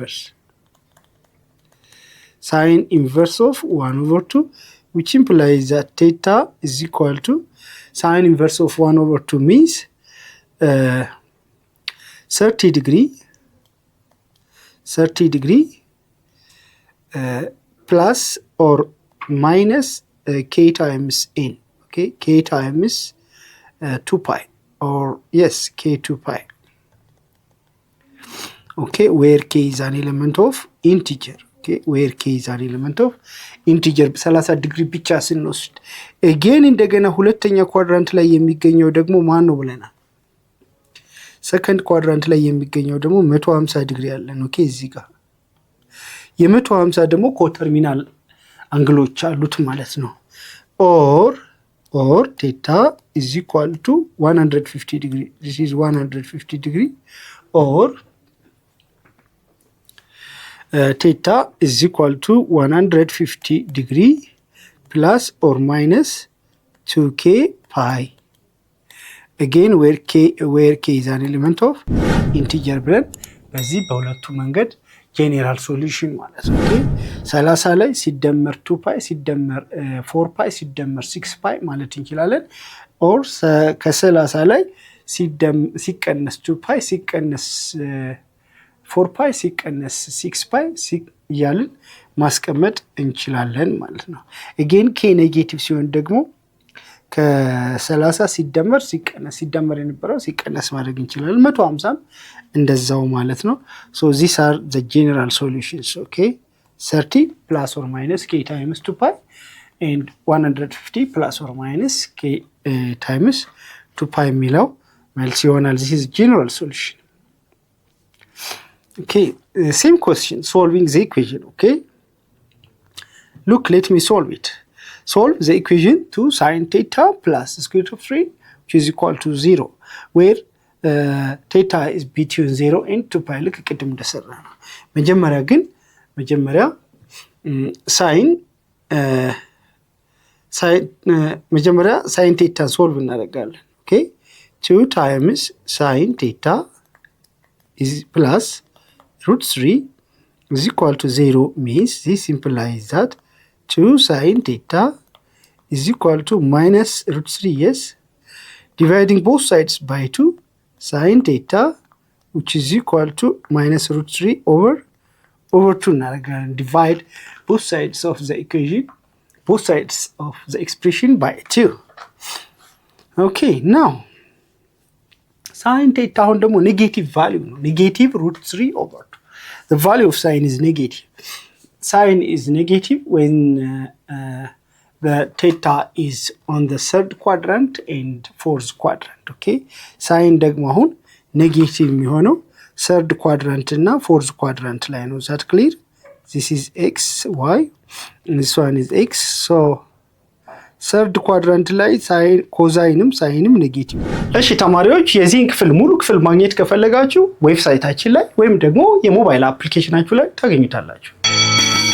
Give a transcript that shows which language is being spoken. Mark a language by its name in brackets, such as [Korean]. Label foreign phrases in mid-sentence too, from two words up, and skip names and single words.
[English] inverse of 1/2, which implies that theta is equal to sin inverse of 1/2 means 30 degree plus or minus k times n. Okay, k times 2 pi, or yes, k 2 pi. Okay, where k is an element of integer. Okay, where k is an element of integer [Amharic] 30 ዲግሪ ብቻ ስንወስድ again እንደገና ሁለተኛ ኳድራንት ላይ የሚገኘው ደግሞ ማን ነው ብለናል? [English] second quadrant [Amharic] ላይ የሚገኘው ደግሞ 150 ዲግሪ አለን። ኦኬ፣ እዚህ ጋር የ150 ደግሞ [English] coterminal angles [Amharic] አሉት ማለት ነው። [English] or theta is equal to 150 degree. This is 150 degree, or theta is equal to 150 degree plus or minus 2k pi. Again, where k is an element of integer [Amharic] ብለን በዚህ በሁለቱ መንገድ [English] general solution [Amharic] ማለት ነው። ኦኬ 30 ላይ ሲደመር 2 ፓይ ሲደመር 4 ፓይ ሲደመር 6 ፓይ ማለት እንችላለን። ኦር ከ30 ላይ ሲቀነስ 2 ፓይ ሲቀነስ 4 ፓይ ሲቀነስ 6 ፓይ እያልን ማስቀመጥ እንችላለን ማለት ነው። again k ኔጌቲቭ ሲሆን ደግሞ ከ30 ሲደመር የነበረው ሲቀነስ ማድረግ እንችላለን። 150 እንደዛው ማለት ነው። [English] so these are the general solutions. okay, 30 plus or minus k times 2 pi and 150 plus or minus k times 2 pi [Amharic] የሚለው መልስ ይሆናል። [English] this is general solution. okay, same question, solving the equation. okay, look, let me solve it. Solve the equation to sin theta plus square root of 3 which is equal to 0, where theta is between 0 and 2 pi. [Amharic] ልክ ቅድም እንደሰራ ነው። መጀመሪያ [English] sin theta [Amharic] ሶልቭ እናደርጋለን። ኦኬ [English] 2 times sin theta is plus root 3 is equal to 0 means this implies that 2 sin theta is equal to minus root 3. yes, dividing both sides by 2, sin theta which is equal to minus root 3 over 2. now divide both sides of the equation, both sides of the expression by 2. okay, now sin theta [Amharic] አሁን ደግሞ [English] negative value ነው። ኔጌቲቭ root 3 over 2. the value of sin is negative. Sin is negative when the theta is on the third quadrant and fourth quadrant. [Amharic] okay, sin ደግሞ አሁን ኔጌቲቭ የሚሆነው [English] third quadrant [Amharic] እና [English] fourth quadrant [Amharic] ላይ ነው። [English] that clear? this is x, y, and this one is x. [Amharic] so [English] third quadrant [Amharic] ላይ ሳይን ኮዛይንም ሳይንም ኔጌቲቭ። እሺ ተማሪዎች የዚህን ክፍል ሙሉ ክፍል ማግኘት ከፈለጋችሁ ዌብሳይታችን ላይ ወይም ደግሞ የሞባይል አፕሊኬሽናችሁ ላይ ታገኙታላችሁ።